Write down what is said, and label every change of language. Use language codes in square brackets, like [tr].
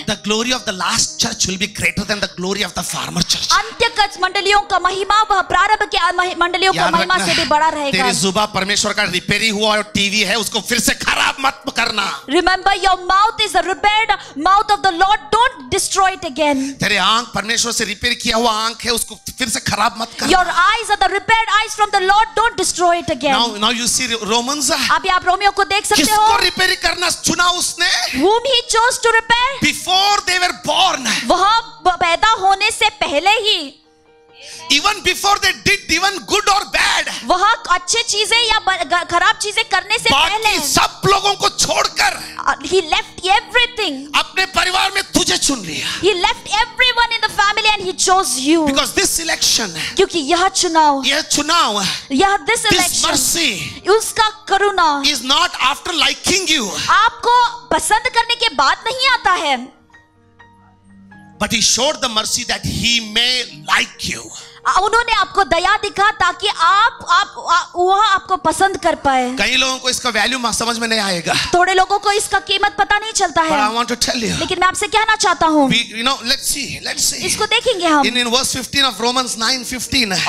[en] the glory of the last church will be greater than the glory of the former church. [hi] अंत्यकाल मंडलियों का महिमा वह प्रारंभ के मंडलियों का महिमा से भी बड़ा रहेगा। तेरी जुबान परमेश्वर का रिपेयरी हुआ और टीवी है, उसको फिर से खराब मत करना। [en] Remember, your mouth is a repaired mouth of the Lord. Don't destroy it again. [hi] तेरे आंख परमेश्वर से रिपेयर किया हुआ आंख है, उसको फिर से खराब मत करना। [en] Your eyes are the repaired eyes from the Lord. Don't destroy it again. Now you see Romans. [hi] अभी आप रोमियो को देख सकते हो। किसको रिपेयर करना चुना उसने? [en] Whom he chose to repair? Before they were born. [hi] वह पैदा होने से पहले ही, [en] even before they did even good or bad, [hi] वह अच्छे चीजें या खराब चीजें करने से पहले बाकी सब लोगों को छोड़कर [en] he left everything. [hi] अपने परिवार में तुझे चुन लिया। [en] He left everyone in the family and he chose you. Because this election, [hi] क्योंकि यह चुनाव, [en] this election, mercy, [hi] उसका करुणा [en] is not after liking you, [hi] आपको पसंद करने के बाद नहीं आता है, [en] but he showed the mercy that he may like you. [hi] उन्होंने आपको दया दिखा ताकि वह आपको पसंद कर पाए। कई लोगों को इसका वैल्यू समझ में नहीं आएगा। थोड़े लोगों को इसका कीमत पता नहीं चलता है। [en] But I want to tell you, [hi] लेकिन मैं आपसे कहना चाहता हूँ, [en] let's see. [hi] इसको देखेंगे हम। [en] In verse 15 of Romans 9:15.